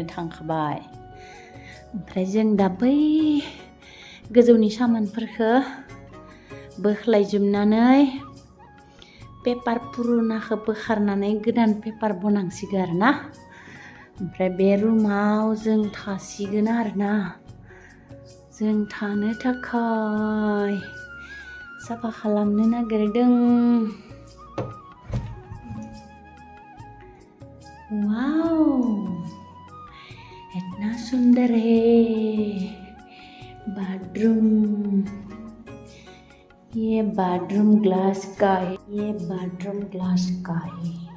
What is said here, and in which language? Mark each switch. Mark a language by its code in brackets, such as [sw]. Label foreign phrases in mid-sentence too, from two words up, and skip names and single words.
[brx] थांखाबाय ओमफ्राय जों दा बै गोजौनि सामानफोरखौ बोख्लायजोबनानै पेपार पुरुनाखौ बोखारनानै गोदान पेपार बनांसिगोन आरोना ओमफ्राय बे रुमाव जों थासिगोन आरोना जों थानो थाखाय साफा खालामनो नागिरदों [hi] वाव इतना सुंदर है बाथरूम ये बाथरूम ग्लास का है ये बाथरूम ग्लास का है